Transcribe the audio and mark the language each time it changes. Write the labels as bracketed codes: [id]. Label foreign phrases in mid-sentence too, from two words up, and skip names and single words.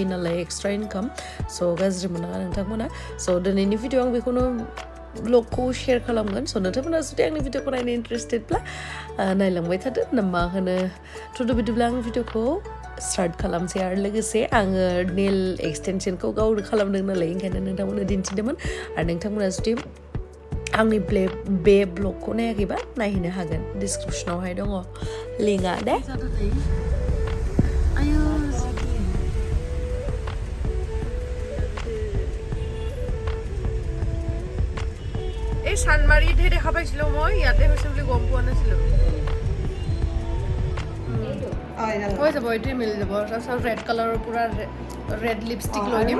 [brx] नालाय [en] extra income [brx] स' गाज्रि मोननाङा नोंथांमोना स' दिनैनि भिडिअ आं बेखौनो ब्लगखौ शेयार खालामगोन स' नोंथांमोना जुदि आंनि भिडिअखौ नायनो इन्टारेस्टेडब्ला नायलांबाय थादो ना मा होनो थुदो बिदिब्ला आं भिडिअखौ स्टार्ट खालामसै आरो लोगोसे आङो [en] nail extension [brx] गावनो खालामदों नालाय ओंखायनो नोंथांमोननो दिन्थिदोंमोन आरो नोंथांमोना जुदि आंनि बे ब्लगखौ नायाखैबा नायहैनो हागोन डिसक्रिपसनावहाय दङ लिंकआ दे [as] এই চানমাৰীতহে দেখা পাইছিলোঁ মই ইয়াতে হৈছে বুলি গম পোৱা নাছিলোঁ হৈ যাব এইটোৱে মিলি যাব তাৰপিছত [en] red color [as] পুৰা [en] red lipstick [as] লৈ দিম